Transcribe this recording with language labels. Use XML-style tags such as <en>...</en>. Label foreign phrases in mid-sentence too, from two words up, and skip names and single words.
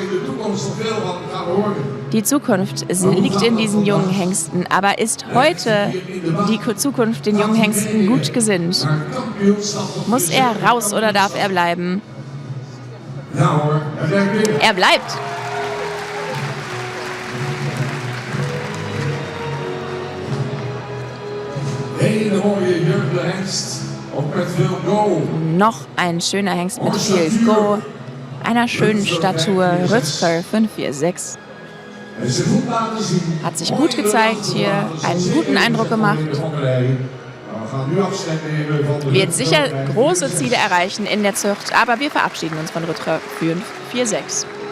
<de>Die Zukunft liegt in diesen jungen Hengsten, aber ist heute die Zukunft den jungen Hengsten gut gesinnt? Muss er raus oder darf er bleiben? Er bleibt.</de> <nl>Hele mooie jeugdige hengst, ook met veel go.</nl> <de>Noch ein schöner Hengst mit viel Go, einer schönen Statur, Rützker 546. Hat sich gut gezeigt hier, einen guten Eindruck gemacht. Wird sicher große Ziele erreichen in der Zucht, aber wir verabschieden uns von Rützker 546.</de>